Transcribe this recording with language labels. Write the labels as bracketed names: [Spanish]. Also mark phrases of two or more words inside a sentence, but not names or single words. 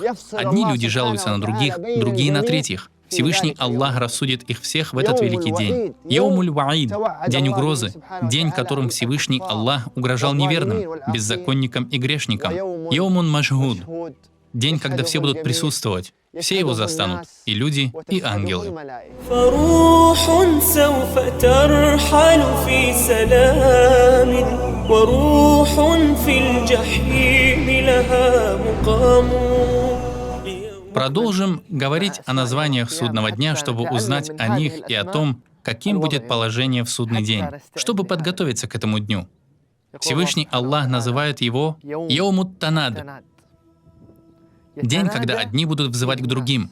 [Russian] Одни люди жалуются на других, другие на третьих. Всевышний Аллах рассудит их всех в этот великий день. Яумуль-Ваид — день угрозы, день, которым Всевышний Аллах угрожал неверным, беззаконникам и грешникам. Яумун-Машгуд — день, когда все будут присутствовать. Все его застанут, и люди, и ангелы. [Arabic] فروح سوف ترحل في سلام وروح في الجحيم لها مقام. [Russian] Продолжим говорить о названиях судного дня, чтобы узнать о них и о том, каким будет положение в судный день, чтобы подготовиться к этому дню. Всевышний Аллах называет его Яумут-Танад, день, когда одни будут взывать к другим.